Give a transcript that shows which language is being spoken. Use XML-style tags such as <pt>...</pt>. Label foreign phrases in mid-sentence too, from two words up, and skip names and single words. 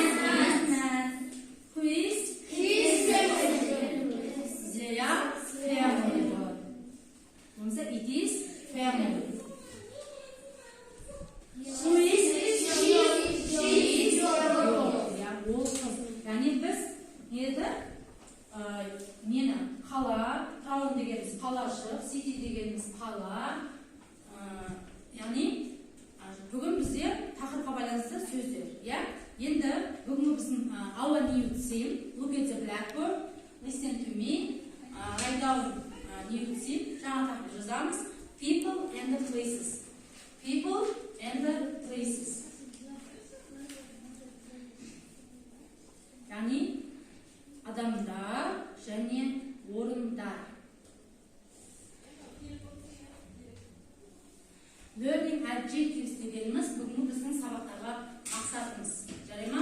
<en>Man. Who is? He is family. They are family. It is family. Who is? She is your girl.</en> <kk>Ya, ол қыз. Яғни біз неді? Нені? Қала, таун дегеніміз қалашық, сити дегеніміз қала. Яғни бүгін бізде тақырыпқа байланысты сөздер. Я? Енді бүгінгі біздің</kk> <en>our new theme, look at the blackboard, listen to me, write down new theme,</en> <kk>жаңа тақырып жазамыз.</kk> <en>People and the places. People and the places.</en> <kk>Яғни адамдар және орындар.</kk> <en>Learning adjectives</en> <kk>дегеніміз бүгінгі біздің сабақтарға мақсатымыз. Жарайма?</kk>